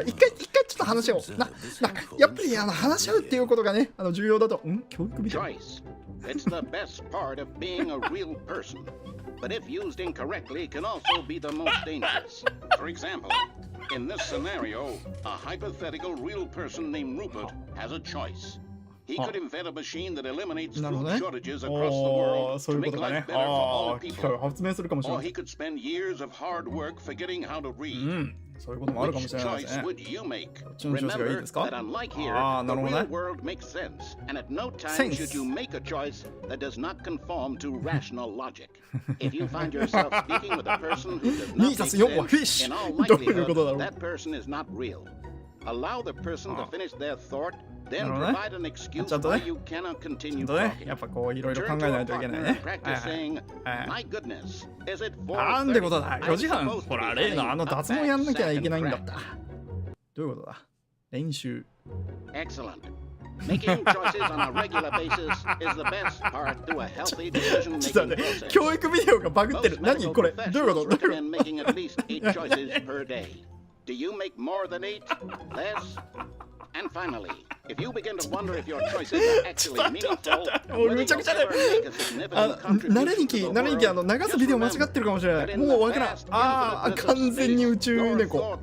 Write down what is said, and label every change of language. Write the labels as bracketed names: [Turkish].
[Japanese] 一回ちょっと話を。やっぱり話し合うっていうことがね、重要だと。教育みたい。 [English] It's the best part of being a real person, but if used incorrectly, can also be the most dangerous. For example, in this scenario, a hypothetical real person named Rupert has a choice. He could invent a machine that eliminates food shortages across the world to make life better for all people. Or he could spend years of hard work forgetting how to read. Which choice would you make? Remember that unlike here, the real world makes sense, and at no time should you make a choice that does not conform to rational logic. If you find yourself speaking with a person who does not make sense, in all likelihood, that person is not real. Allow the person to finish their thought, then provide an excuse why you cannot continue talking. [Japanese] やっぱこういろいろ考えないといけないね。 [English] My goodness, is it [Japanese] なんでことだ。4時半。ほら、例の脱毛やんなきゃいけないんだった。どういうことだ。練習。 [English] Excellent. Making choices on a regular basis is the best part to a healthy decision-making process. [Japanese] 教育ビデオがバグってる。何これ？どういうこと？ [English] recommend making at least 8 choices per day. Do you make more than 8? Less? And finally, if you begin to wonder if your choices are actually meaningful, whether you'll ever make a significant contribution to the world, [Japanese] 流すビデオ間違ってるかもしれない。もうわからん。完全に宇宙猫。